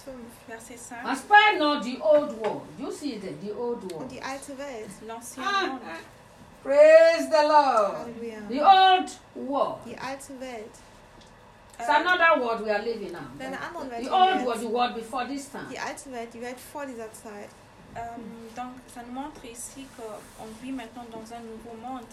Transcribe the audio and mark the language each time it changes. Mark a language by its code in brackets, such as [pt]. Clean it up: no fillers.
[en] 5. And spare not the old world. You see that, the old world. [de] The alte Welt, [fr] l'ancien monde. [en] Praise the Lord. Hallelujah. The old world. [de] Die alte Welt. [en] It's another world we are living now. [de] Deine anderen Welt. [en] The old world, the world before this time. [de] Die alte Welt, die Welt vor dieser Zeit. [fr] Donc, ça nous montre ici qu'on vit maintenant dans un nouveau monde.